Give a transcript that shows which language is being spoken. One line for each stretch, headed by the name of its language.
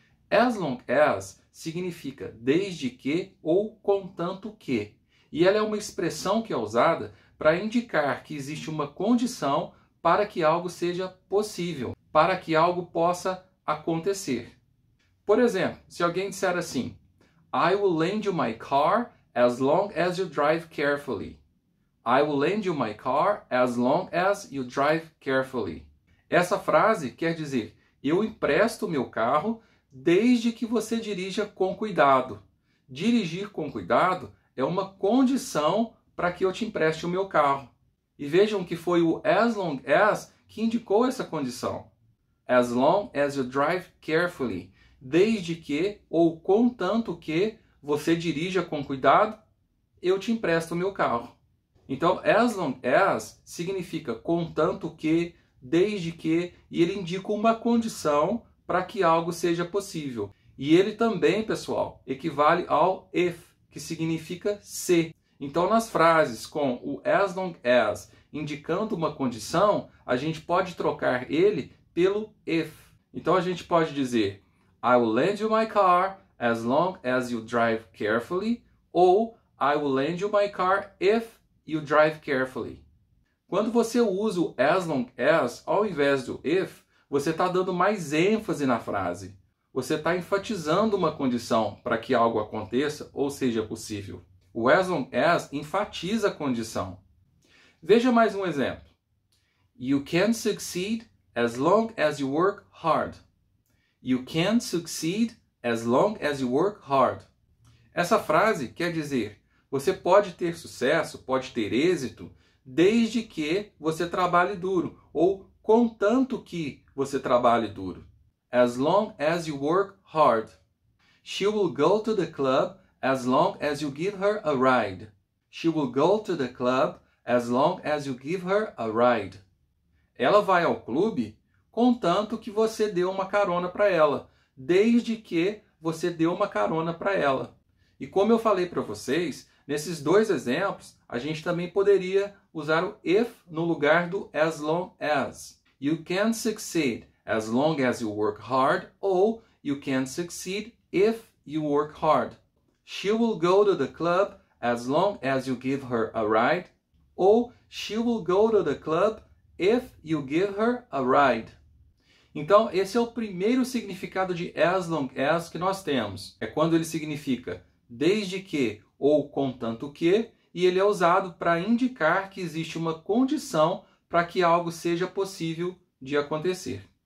Portuguese: As long as significa desde que ou contanto que. E ela é uma expressão que é usada para indicar que existe uma condição para que algo seja possível, para que algo possa acontecer. Por exemplo, se alguém disser assim,
English: I will lend you my car as long as you drive carefully. I will lend you my car as long as you drive carefully.
Portuguese: Essa frase quer dizer, eu empresto o meu carro desde que você dirija com cuidado. Dirigir com cuidado é uma condição para que eu te empreste o meu carro. E vejam que foi o as long as que indicou essa condição.
English: As long as you drive carefully.
Portuguese: Desde que, ou contanto que, você dirija com cuidado, eu te empresto o meu carro. Então, as long as significa contanto que, desde que, e ele indica uma condição para que algo seja possível. E ele também, pessoal, equivale ao if, que significa se. Então, nas frases com o as long as indicando uma condição, a gente pode trocar ele pelo if. Então, a gente pode dizer
English: I will lend you my car as long as you drive carefully, ou I will lend you my car if you drive carefully.
Portuguese: Quando você usa o as long as ao invés do if, você está dando mais ênfase na frase. Você está enfatizando uma condição para que algo aconteça ou seja possível. O as long as enfatiza a condição. Veja mais um exemplo.
English: You can succeed as long as you work hard. You can succeed as long as you work hard.
Portuguese: Essa frase quer dizer, você pode ter sucesso, pode ter êxito, desde que você trabalhe duro, ou contanto que você trabalhe duro.
English: As long as you work hard. She will go to the club as long as you give her a ride. She will go to the club as long as you give her a ride.
Portuguese: Ela vai ao clube contanto que você dê uma carona para ela, desde que você dê uma carona para ela. E como eu falei para vocês, nesses dois exemplos, a gente também poderia usar o if no lugar do as long as.
English: You can succeed as long as you work hard, ou you can succeed if you work hard. She will go to the club as long as you give her a ride, ou she will go to the club if you give her a ride.
Portuguese: Então, esse é o primeiro significado de as long as que nós temos. É quando ele significa desde que ou contanto que, e ele é usado para indicar que existe uma condição para que algo seja possível de acontecer.